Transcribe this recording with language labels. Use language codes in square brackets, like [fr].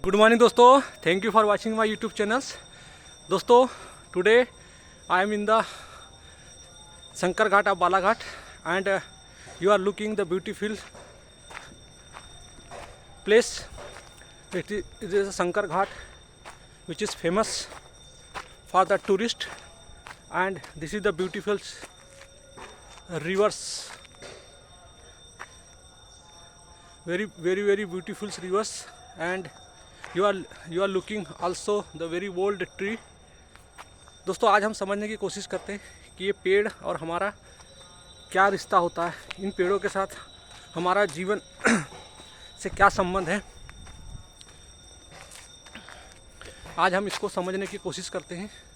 [en] Good morning दोस्तों, thank you for watching my YouTube channels. दोस्तों, today I am in the Shankar Ghat of Balaghat and you are looking the beautiful place. It is a Shankar Ghat which is famous for the tourist, and this is the beautiful rivers, very beautiful rivers, and you are looking also the very old tree. [hi] दोस्तों, आज हम समझने की कोशिश करते हैं कि ये पेड़ और हमारा क्या रिश्ता होता है, इन पेड़ों के साथ हमारा जीवन से क्या संबंध है। आज हम इसको समझने की कोशिश करते हैं।